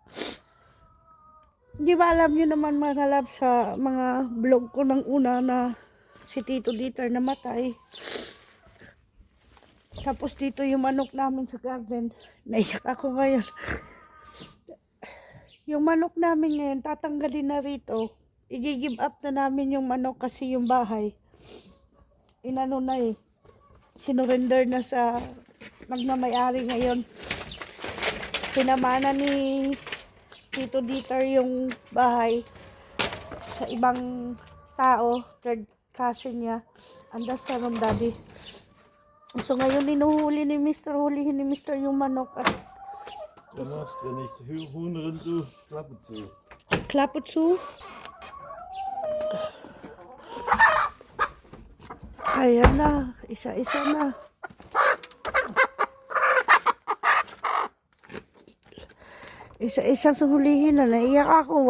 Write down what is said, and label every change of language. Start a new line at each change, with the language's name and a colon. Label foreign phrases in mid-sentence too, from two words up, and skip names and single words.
Filipino: Di ba alam nyo naman mga loves sa mga vlog ko ng una na si Tito Dieter namatay. Tapos dito yung manok namin sa garden. Naiyak ako ngayon. Yung manok namin ngayon, tatanggalin na rito. I-give up na namin yung manok kasi yung bahay. Inano na sinurrender na sa nagmamayari ngayon. Pinamana ni Tito Dieter yung bahay sa ibang tao, third cousin niya. Understand mo, Daddy? So ngayon hulihin ni Mr. yung manok at
German: Du machst, wenn ich Huhn rein, du Klappe zu. Klappe zu.
Filipino: Ayan na, isa-isa na. Isa-isa sa hulihin na, naiyak ako.